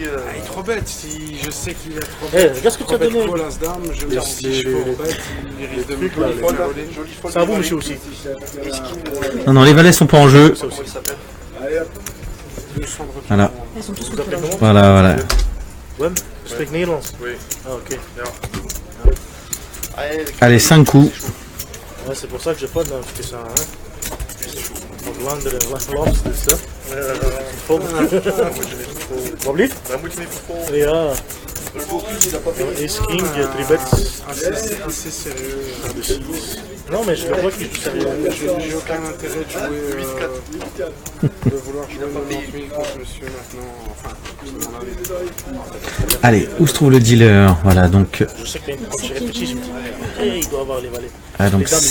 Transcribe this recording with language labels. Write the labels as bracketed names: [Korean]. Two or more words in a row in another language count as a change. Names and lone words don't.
[French] Il est trop bête. Si je sais qu'il est trop Eh, bête. regarde ce que tu as donné. L'As-Dame, je me dis si je fais bête, il risque de me trucs, là, voler. C'est à vous, monsieur aussi. Non, non, les valets sont pas en jeu. Ça aussi. Voilà. Ils sont tous Vous appelez comment? Voilà, voilà. [Dutch] Wem? Spreek Nederlands? [French] Oui. Ah, ok. Allez, 5 coups. Ouais, c'est pour ça que j'ai pas de parce que ça. Hein? [Dutch] Vlaanderen, Vlaams, dus hè. Wat blieft? Dan moet je niet vervolgen. Ja. [English] Ace King, [Dutch] Tribet. [French] Assez sérieux. [Dutch] De 6. [French] Non, mais je le vois qu'il est sérieux. J'ai aucun intérêt de jouer. De vouloir jouer 90 000 contre monsieur maintenant. Enfin, c'est mon avis. Allez, où se trouve le dealer? Voilà, donc. Je sais que quand j'ai réfléchi, je me dis, hey, il doit avoir les valets.